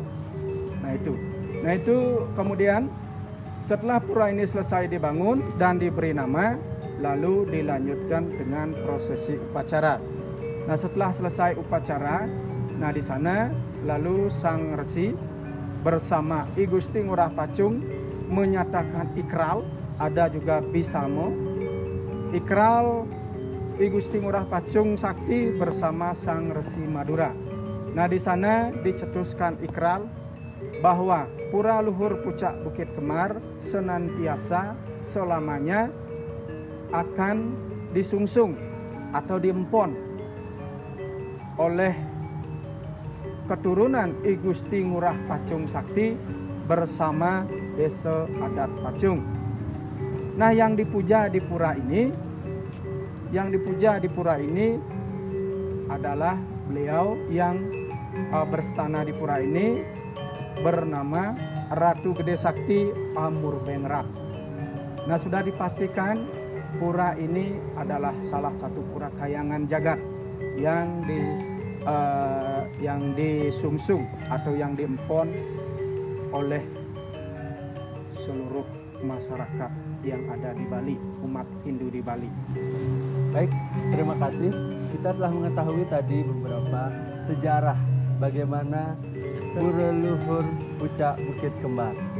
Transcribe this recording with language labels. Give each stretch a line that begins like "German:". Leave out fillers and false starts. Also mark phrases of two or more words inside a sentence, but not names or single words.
Indonesian: Nah itu kemudian setelah pura ini selesai dibangun dan diberi nama, lalu dilanjutkan dengan prosesi upacara. Nah setelah selesai upacara, nah di sana lalu sang resi bersama I Gusti Ngurah Pacung menyatakan ikral, ada juga Bisamo. Ikral I Gusti Ngurah Pacung Sakti bersama sang resi Madura. Nah di sana dicetuskan ikral bahwa Pura Luhur Puncak Bukit Kembar senantiasa selamanya akan disungsung atau diempon oleh keturunan I Gusti Ngurah Pacung Sakti bersama Desa Adat Pacung. Nah yang dipuja di pura ini, adalah beliau yang berstana di pura ini bernama Ratu Gede Sakti Pamurbengrap. Nah sudah dipastikan pura ini adalah salah satu pura kayangan jagat yang disungsung atau yang diempon oleh seluruh masyarakat yang ada di Bali, umat Hindu di Bali. Baik, terima kasih. Kita telah mengetahui tadi beberapa sejarah bagaimana Pura Luhur Puncak Bukit Kembar.